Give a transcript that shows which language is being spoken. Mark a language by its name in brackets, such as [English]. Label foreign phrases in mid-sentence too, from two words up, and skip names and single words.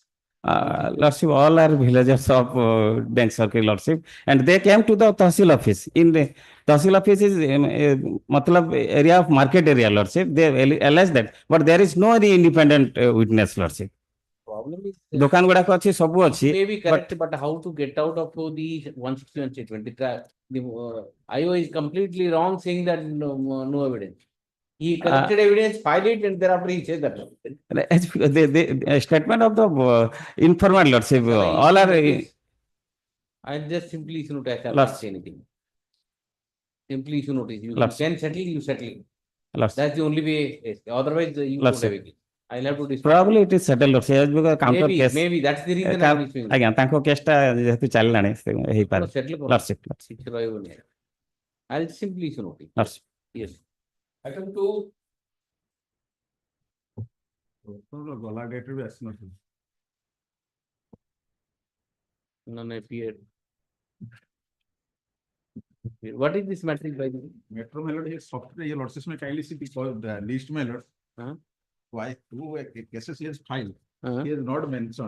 [English] Lordship, all are villagers of Bank Circle, Lordship, and they came to the Tahsil office. In the Tahsil office is matlab area of market area, Lordship. They allege that, but there is no any independent witness, Lordship. Problem is Dokan गुड़ाक अच्छी सबू अच्छी. may be correct, but how to get out of the 161 statement? The IO is completely wrong saying that no evidence. He collected evidence, filed it, and thereafter he says that. The statement of the informal, Lordship, all are. I just simply issue notice. I will Last. not say anything. Simply issue notice. You Last. can settle, you settle. Lordship. That's the only way. Otherwise, you Last. don't have it. I'll have to discuss. Probably it is settled, Lordship, as because counter case. Maybe that's the reason I'm issuing. [Odia] ଆଜ୍ଞା ତାଙ୍କ କେସ୍ ଟା ଯେହେତୁ ଚାଲିଲାଣି ହେଇପାରେ. [English] No, settle [Odia] କର। [English] Lordship, Lordship, [Odia] କିଛି ରହିବନି। [English] I'll simply issue notice. Lordship. Yes. Item 2, [Odia] ଗଲା ଡେଟ୍ ବି ଆସିନଥିଲା. [English] None appeared. What is this matrix by the way? Metro my lord, his software, your lordship may kindly see the list my lord. Uh-huh. Why two cases he has filed, Uh-huh. he has not mentioned.